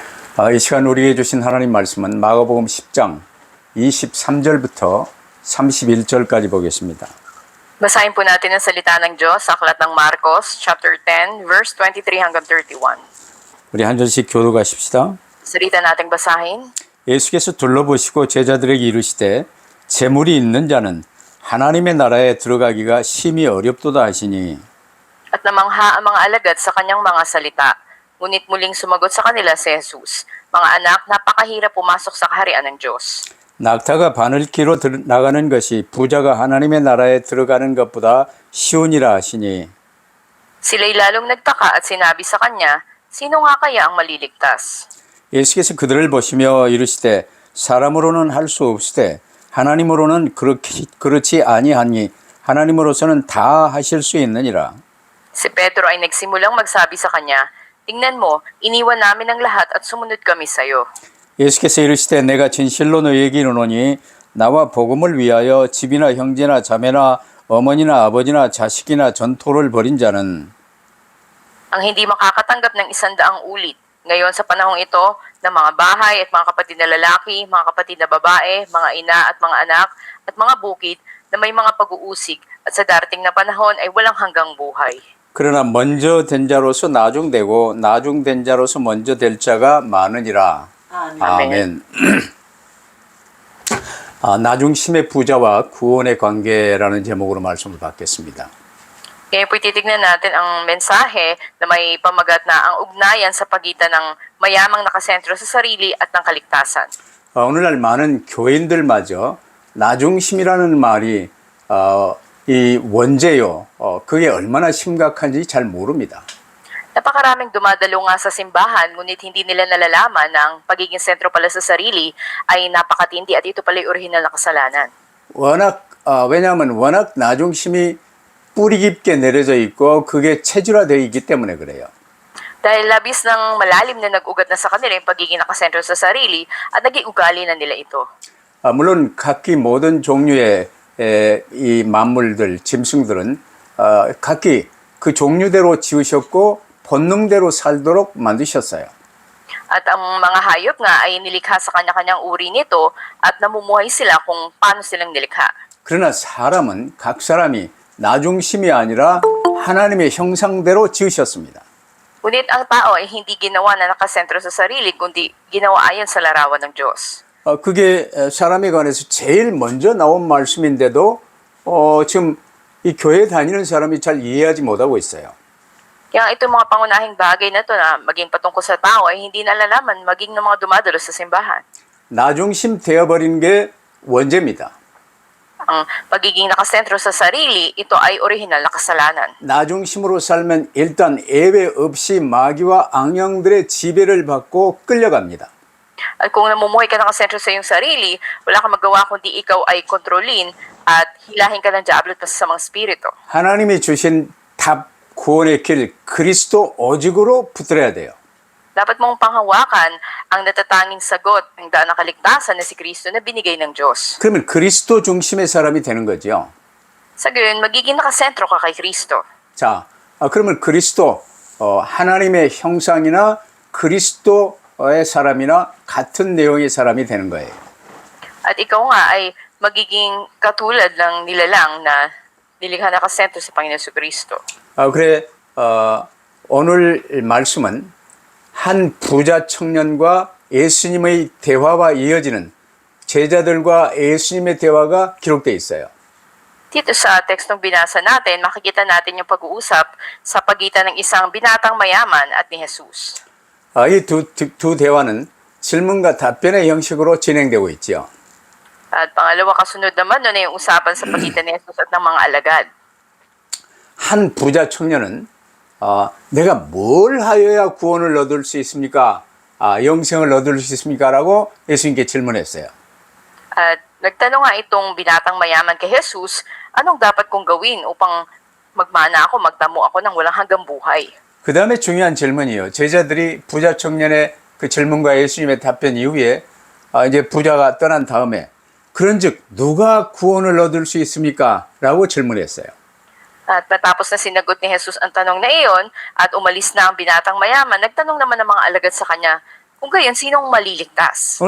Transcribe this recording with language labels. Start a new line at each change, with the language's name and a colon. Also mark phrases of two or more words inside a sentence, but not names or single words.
Korean: 이 시간 우리에게 주신 하나님 말씀은 마가복음 10장 23절부터 31절까지 보겠습니다.
Filipino: Basahin po natin ang salita ng Diyos sa aklat ng Marcos, chapter 10, verse 23 hanggang 31.
Korean: 우리 한 절씩 교독하십시다.
Filipino: Salita nating basahin.
Korean: 예수께서 둘러보시고 제자들에게 이르시되 재물이 있는 자는 하나님의 나라에 들어가기가 심히 어렵도다 하시니
Filipino: At namangha ang mga alagad sa kanyang mga salita. Ngunit muling sumagot sa kanila si Jesus, mga anak, napakahirap pumasok sa kaharian ng Diyos.
Korean: 낙타가 바늘기로 나가는 것이 부자가 하나님의 나라에 들어가는 것보다 쉬우니라 하시니
Filipino: Sila'y lalong nagtaka at sinabi sa kanya, sino nga kaya ang maliligtas?
Korean: 예수께서 그들을 보시며 이르시되 사람으로는 할 수 없으되 하나님으로는 그렇지 아니하니 하나님으로서는 다 하실 수 있느니라.
Filipino: Si Pedro ay nagsimulang magsabi sa kanya, tingnan mo, iniwan namin ang lahat at sumunod kami sa iyo.
Korean: 예수께서 이르시되 내가 진실로 너희에게 이르노니 나와 복음을 위하여 집이나 형제나 자매나 어머니나 아버지나 자식이나 전토를 벌인 자는
Filipino: Ang hindi makakatanggap ng 100 ulit ngayon sa panahong ito ng mga bahay at mga kapatid na lalaki, mga kapatid na babae, mga ina at mga anak at mga bukid na may mga pag-uusig at sa darating na panahon ay walang hanggang buhay.
Korean: 그러나 먼저 된 자로서 나중되고 나중된 자로서 먼저 될 자가 많으니라. 아멘. 나중심의 부자와 구원의 관계라는 제목으로 말씀을 받겠습니다.
Filipino: Ngayon po titignan natin ang mensahe na may pamagat na ang ugnayan sa pagitan ng mayamang nakasentro sa sarili at ng kaligtasan.
Korean: 오늘날 많은 교인들마저 나중심이라는 말이 이 원죄요. 그게 얼마나 심각한지 잘 모릅니다.
Filipino: Napakaraming dumadalo nga sa simbahan ngunit hindi nila nalalaman na ang pagiging sentro pala sa sarili ay napakatindi at ito pala yung orihinal na kasalanan.
Korean: 왜냐하면 워낙 나중심이 뿌리 깊게 내려져 있고 그게 체질화되어 있기 때문에 그래요.
Filipino: Dahil labis ng malalim na nag-ugat na sa kanila yung pagiging nakasentro sa sarili at naging ugali na nila ito.
Korean: 물론 각기 모든 종류의 이 만물들, 짐승들은 각기 그 종류대로 지으셨고 본능대로 살도록 만드셨어요.
Filipino: At ang mga hayop nga ay nilikha sa kanya-kanyang uri nito at namumuhay sila kung paano silang nilikha.
Korean: 그러나 사람은 각 사람이 나중심이 아니라 하나님의 형상대로 지으셨습니다.
Filipino: Ngunit ang tao ay hindi ginawa na nakasentro sa sarili kundi ginawa ayon sa larawan ng Diyos.
Korean: 그게 사람에 관해서 제일 먼저 나온 말씀인데도 지금 이 교회 다니는 사람이 잘 이해하지 못하고 있어요.
Filipino: Kaya itong mga pangunahing bagay na ito na maging patungkol sa tao ay hindi nalalaman maging ng mga dumadalo sa simbahan.
Korean: 나중심 되어버린 게 원죄입니다.
Filipino: Ang pagiging nakasentro sa sarili, ito ay orihinal na kasalanan.
Korean: 나중심으로 살면 일단 예외 없이 마귀와 악령들의 지배를 받고 끌려갑니다.
Filipino: At kung namumuhay ka nakasentro sa iyong sarili, wala kang magawa kundi ikaw ay kontrolin at hilahin ka ng diablo at masasamang spirito.
Korean: 하나님이 주신 답 구원의 길 그리스도 오직으로 붙들어야 돼요.
Filipino: Dapat mong panghawakan ang natatanging sagot ng daan ng kaligtasan na si Kristo na binigay ng Diyos.
Korean: 그러면 그리스도 중심의 사람이 되는 거죠.
Filipino: Sa gayon, magiging nakasentro ka kay Kristo.
Korean: 자, 그러면 그리스도 하나님의 형상이나 그리스도의 사람이나 같은 내용의 사람이 되는 거예요.
Filipino: At ikaw nga ay magiging katulad ng nilalang na nilikha nakasentro sa Panginoon sa Kristo.
Korean: 그래 오늘 말씀은 한 부자 청년과 예수님의 대화와 이어지는 제자들과 예수님의 대화가 기록되어 있어요.
Filipino: Dito sa tekstong binasa natin, makikita natin yung pag-uusap sa pagitan ng isang binatang mayaman at ni Jesus.
Korean: 이 두 대화는 질문과 답변의 형식으로 진행되고 있죠.
Filipino: At pangalawa, kasunod naman nun ay yung usapan sa pagitan ni Jesus at ng mga alagad.
Korean: 한 부자 청년은 내가 뭘 하여야 구원을 얻을 수 있습니까? 영생을 얻을 수 있습니까? 라고 예수님께 질문했어요.
Filipino: At nagtanong nga itong binatang mayaman kay Jesus, anong dapat kong gawin upang magmana ako, magtamo ako ng walang hanggang buhay?
Korean: 그 다음에 중요한 질문이에요. 제자들이 부자 청년의 그 질문과 예수님의 답변 이후에 이제 부자가 떠난 다음에 그런즉 누가 구원을 얻을 수 있습니까? 라고 질문했어요.
Filipino: At matapos na sinagot ni Jesus ang tanong na iyon at umalis na ang binatang mayaman, nagtanong naman ng mga alagad sa kanya, Kung gayon, sinong maliligtas?